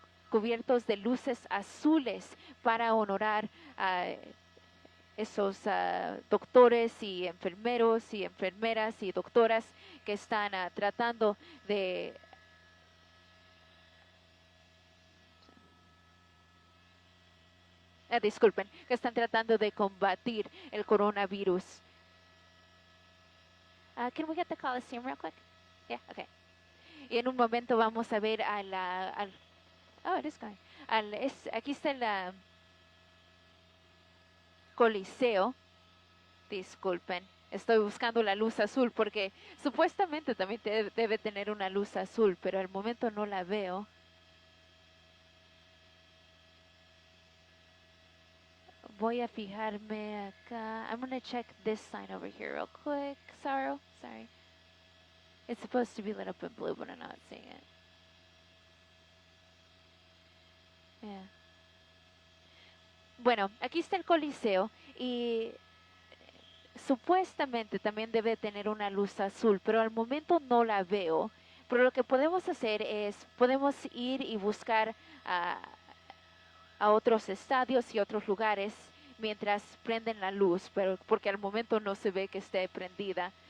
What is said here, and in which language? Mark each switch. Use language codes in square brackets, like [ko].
[es] cubiertos de luces azules para honorar a esos doctores y enfermeros y enfermeras y doctoras que están tratando de disculpen, que están tratando de combatir el coronavirus. [en] Can we get the Coliseum real quick? Yeah, okay. [es] Y en un momento vamos a ver [en] oh, this guy. [es] Aquí está el Coliseo. Disculpen, estoy buscando la luz azul porque supuestamente también debe tener una luz azul, pero al momento no la veo. Voy a fijarme acá. [en] I'm gonna check this sign over here real quick. Sorry. It's supposed to be lit up in blue, but I'm not seeing it. Yeah. [es] Bueno, aquí está el Coliseo y supuestamente también debe tener una luz azul, pero al momento no la veo. Pero lo que podemos hacer es, podemos ir y buscar a, a otros estadios y otros lugares mientras prenden la luz, pero porque al momento no se ve que esté prendida.